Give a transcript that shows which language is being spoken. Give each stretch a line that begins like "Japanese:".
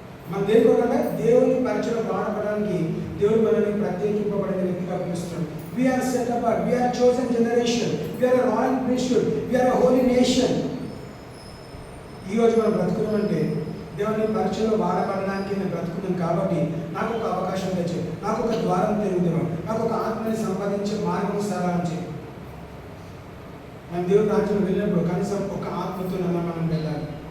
Telugu: మన దేవుని పరిచయం వాడబడడానికి దేవుడు మనల్ని ప్రత్యేకింపబడిన వ్యక్తిగా పిలుస్తున్నాడు.
English: We are set apart, we are chosen generation, we are a royal priesthood, we are a holy nation.
Telugu: ఈరోజు మనం బ్రతుకున్నామంటే దేవుని పరిచయం వాడబడడానికి నేను బ్రతుకున్నాను కాబట్టి నాకు ఒక అవకాశం తెచ్చు, నాకు ఒక ద్వారం తెరుగుతున్నాం, నాకు ఒక ఆత్మని సంపాదించే మార్గం సహాయం చేయి. మనం దేవుని రాజ్యం వెళ్ళినప్పుడు కనీసం ఒక ఆత్మతో మనం వెళ్ళాలి.